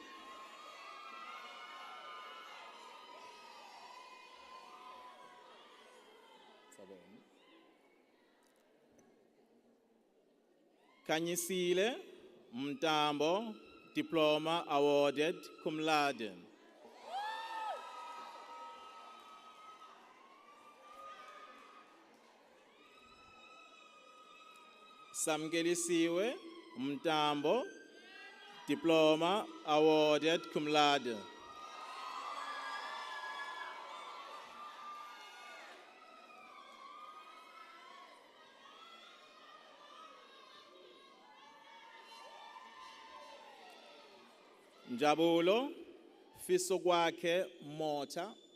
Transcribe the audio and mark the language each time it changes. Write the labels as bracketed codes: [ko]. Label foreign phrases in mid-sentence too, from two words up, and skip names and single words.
[en] Kanyisile Mtambo, diploma awarded [la] cum laude. [en] Samgelisiwe Mtambo, diploma awarded [la] cum laude. [en] Njabulo fiso kwakhe Mota.